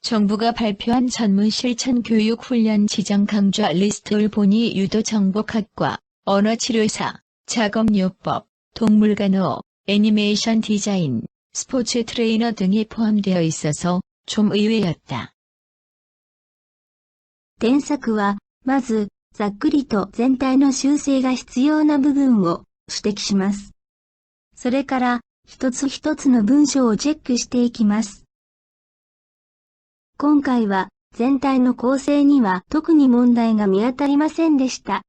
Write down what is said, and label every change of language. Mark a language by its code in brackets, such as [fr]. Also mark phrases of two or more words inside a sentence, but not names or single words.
[ko] 정부가 발표한 전문 실천 교육 훈련 지정 강좌 리스트를 보니 유도 정복학과, 언어치료사, 작업요법, 동물간호, 애니메이션 디자인, 스포츠 트레이너 등이 포함되어 있어서 좀 의외였다. [ja] 添削は、まず、ざっくりと全体の修正が必要な部分を指摘します。それから、一つ一つの文章をチェックしていきます。今回は、全体の構成には特に問題が見当たりませんでした。